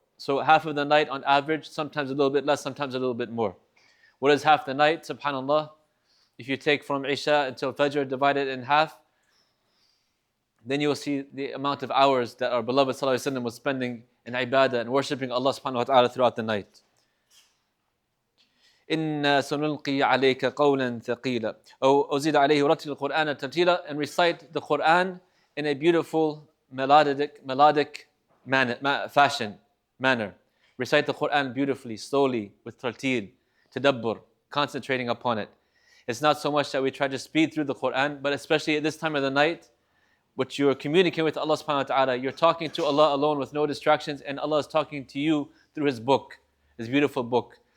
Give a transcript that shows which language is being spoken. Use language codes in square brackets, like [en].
[en] So half of the night on average, sometimes a little bit less, sometimes a little bit more. What is half the night? Subhanallah. If you take from Isha until Fajr, divide it in half, then you will see the amount of hours that our beloved sallallahu alaihi wasallam was spending in ibadah and worshipping Allah subhanahu wa ta'ala throughout the night. [ar] إِنَّا سَنُلْقِي عَلَيْكَ قَوْلًا ثَقِيلًا أو أزيد عليه ورتل القرآن ترتيلا, [en] and recite the Quran in a beautiful melodic manner. Recite the Quran beautifully, slowly, with tartil, tadabbur, concentrating upon it. It's not so much that we try to speed through the Quran, but especially at this time of the night, which you're communicating with Allah subhanahu wa ta'ala, you're talking to Allah alone with no distractions, and Allah is talking to you through His book, His beautiful book.